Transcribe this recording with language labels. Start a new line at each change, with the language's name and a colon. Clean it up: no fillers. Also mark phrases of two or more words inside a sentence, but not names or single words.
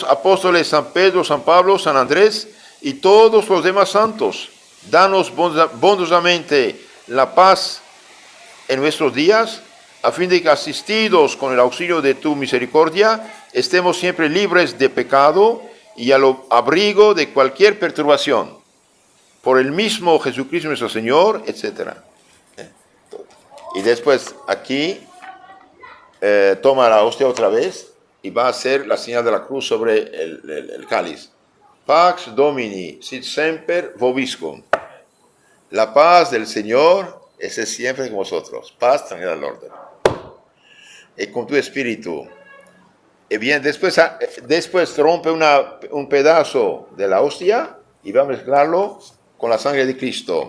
Spanish: apóstoles San Pedro, San Pablo, San Andrés y todos los demás santos, danos bondosamente la paz en nuestros días, a fin de que, asistidos con el auxilio de tu misericordia, estemos siempre libres de pecado y al abrigo de cualquier perturbación, por el mismo Jesucristo nuestro Señor, etc. Y después aquí toma la hostia otra vez y va a hacer la señal de la cruz sobre el cáliz.
Latin: Pax Domini sit semper vobiscum.
Spanish: La paz del Señor esté siempre con vosotros. Paz, tranquilidad al orden. Y con tu espíritu. Y bien, después rompe un pedazo de la hostia y va a mezclarlo con la sangre de Cristo.